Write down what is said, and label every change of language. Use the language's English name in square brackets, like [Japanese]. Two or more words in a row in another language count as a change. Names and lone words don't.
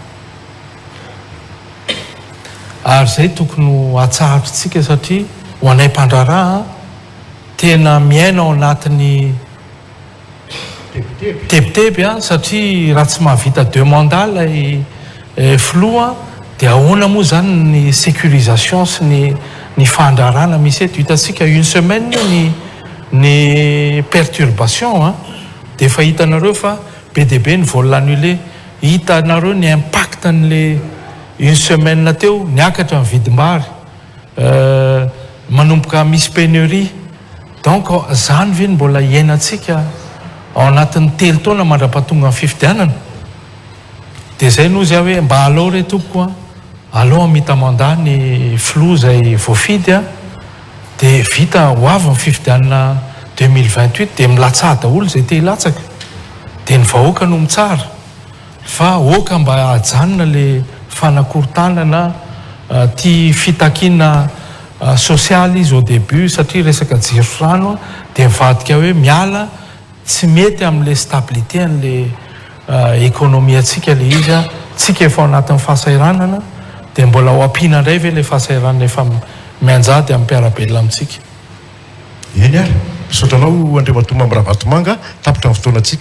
[Malagasy] ary zay tokony ho atsahatritsika satria ho anay mpandraraha tena miaina ao anatin'ny tebiteby satria raha tsy mahavita 2 mandats lay filoha dia ahoana moa zany ny sécurisation sy ny fandrarana misy eto. Hitantsika [French] une semaine [Malagasy] ny perturbation dia efa hitanareo fa be dia be ny [French] vol annulé. [Malagasy] Hitanareo ny impact n'le [French] une semaine [Malagasy] teo niakatra ny vidim-bary manomboka misy pénurie donc zany ve ny mbola iainantsika ao anatin'ny 3 taona mandra-pahatonga ny fifidianana. Dia zay no izy hoe mba alao re tompoko alao amita mandat ny filoha zay voafidy dia vita ho avy ny fifidianana 2028 dia milatsahada olo zay te hilatsaka dia ny vahoaka no mitsara fa oka mba ajanona le fanakorontanana tia fitakiana sosialy izy [French] au début [Malagasy] satria resaka jiro rano dia mivadika hoe miala tsy mety amin'le stabilité an'le économie atsika le izy a tsika efa anatin'ny fahasairanana dia mbola ho ampiana indray ve le fahasairanana efa mianjady amin'ny mpiarabelona amintsika eny ary misotranao andriamatomba amin'ny Ravatomanga tapitra amin'ny fotoanatsika